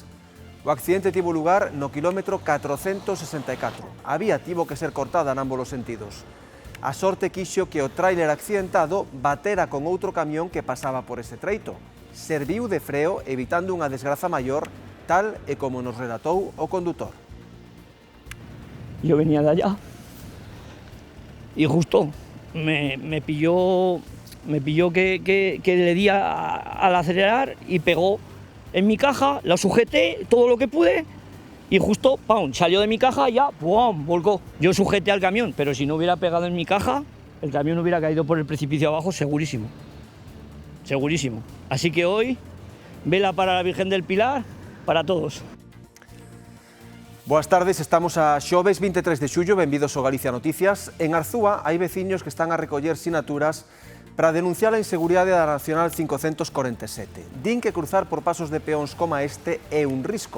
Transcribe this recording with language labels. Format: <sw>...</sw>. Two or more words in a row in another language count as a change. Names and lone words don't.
<gl>O accidente tivo lugar no quilómetro 464. A vía tivo que ser cortada en ambos os sentidos. A sorte quixo que o tráiler accidentado batera con outro camión que pasaba por ese treito. Serviu de freo evitando unha desgraza maior, tal e como nos relatou o condutor.</gl> <es>Yo venía de allá y justo me pilló que le di al acelerar y pegó en mi caja, la sujeté todo lo que pude y justo ¡pum!, salió de mi caja y ya ¡pum!, volcó. Yo sujeté al camión, pero si no hubiera pegado en mi caja, el camión hubiera caído por el precipicio abajo segurísimo. Segurísimo. Así que hoy, vela para la Virgen del Pilar, para todos.</es> <gl>Boas tardes, estamos a xoves 23 de xullo, benvidos ao Galicia Noticias. En Arzúa hai veciños que están a recoller sinaturas para denunciar a inseguridade da Nacional 547. Din que cruzar por pasos de peóns como este é un risco.</gl>